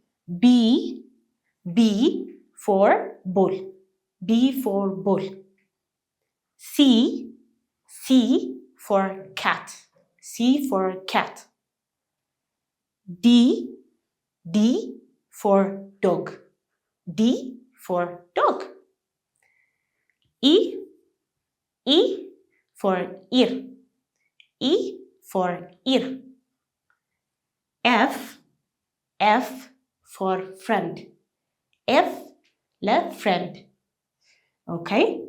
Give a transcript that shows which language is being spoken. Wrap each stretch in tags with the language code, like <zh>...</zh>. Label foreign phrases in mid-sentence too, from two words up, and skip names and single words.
<en>B for ball. B for ball. C for cat. C for cat. D for dog. D for dog. E for ear. E for ear. F for friend. F love friend. Okay.</en>